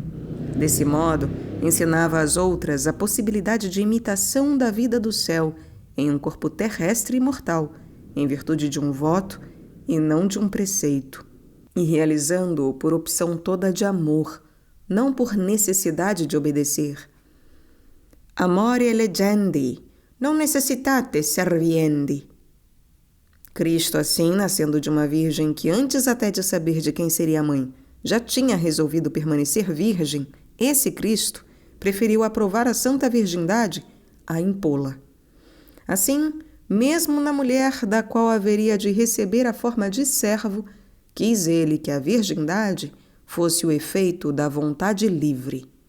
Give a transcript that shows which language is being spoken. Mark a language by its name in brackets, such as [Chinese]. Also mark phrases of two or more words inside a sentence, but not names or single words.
[Portuguese] Desse modo, ensinava às outras a possibilidade de imitação da vida do céu em um corpo terrestre e mortal, em virtude de um voto e não de um preceito, e realizando-o por opção toda de amor, não por necessidade de obedecer. [Latin] Amore legendi, non necessitate serviendi. [Portuguese] Cristo, assim, nascendo de uma virgem que antes até de saber de quem seria a mãe, já tinha resolvido permanecer virgem, esse Cristo preferiu aprovar a santa virgindade a impô-la. Assim, mesmo na mulher da qual haveria de receber a forma de servo, quis ele que a virgindade fosse o efeito da vontade livre.